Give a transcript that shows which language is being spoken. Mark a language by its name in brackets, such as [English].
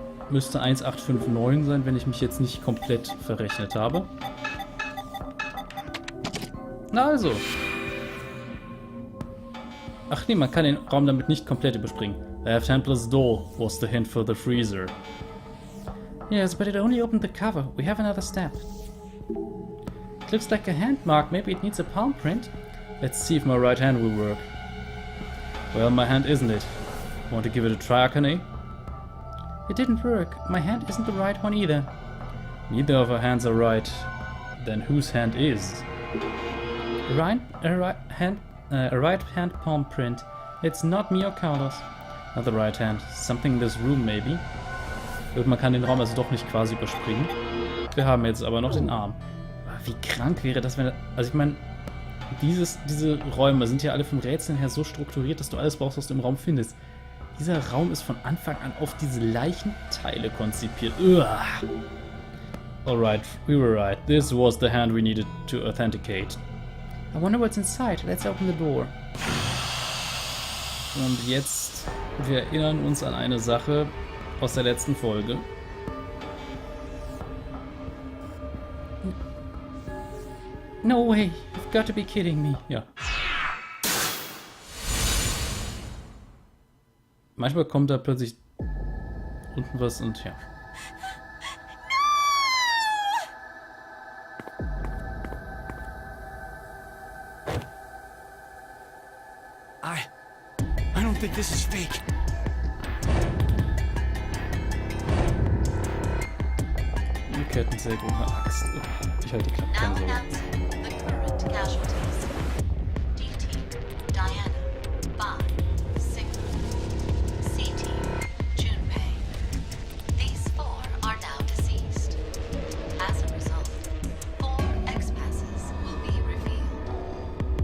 [German] Müsste 1859 sein, wenn ich mich jetzt nicht komplett verrechnet habe. Na also. Ach nee, man kann den Raum damit nicht komplett überspringen. [English] Left hand plus door was the hint for the freezer. Yes, but it only opened the cover. We have another step. It looks like a hand mark. Maybe it needs a palm print. Let's see if my right hand will work. Well, my hand isn't it. Want to give it a try, Akane? It didn't work. My hand isn't the right one either. Neither of our hands are right. Then whose hand is? A right hand palm print. It's not me or Carlos. Not the right hand. Something in this room, maybe. [German] Und man kann den Raum also doch nicht quasi überspringen. Wir haben jetzt aber noch den Arm. Wie krank wäre das, wenn... Also ich meine, diese Räume sind ja alle vom Rätseln her so strukturiert, dass du alles brauchst, was du im Raum findest. Dieser Raum ist von Anfang an auf diese Leichenteile konzipiert. [English] Uah. Alright, we were right. This was the hand we needed to authenticate. I wonder what's inside. Let's open the door. [German] Und jetzt, wir erinnern uns an eine Sache aus der letzten Folge. [English] No way, you've got to be kidding me. [German] Ja. Manchmal kommt da plötzlich unten was und ja. [English] I don't think this is fake. [German] Eine Kettensäge und eine Axt. Ich halte die Klappe, keine Sorge. [English] Announcing the current casualties. D-Team, Diana, Bond, Sigma. C-Team, Junpei. These 4 are now deceased. As a result, 4 X-passes will be revealed.